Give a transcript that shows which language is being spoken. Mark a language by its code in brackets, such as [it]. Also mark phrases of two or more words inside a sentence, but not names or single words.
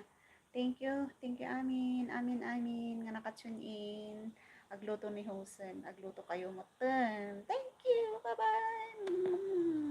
[en] Thank you, [ilo] amin, nga nakatune in. Agluto ni Hosen, agluto kayo moten. [en] Thank you, bye-bye.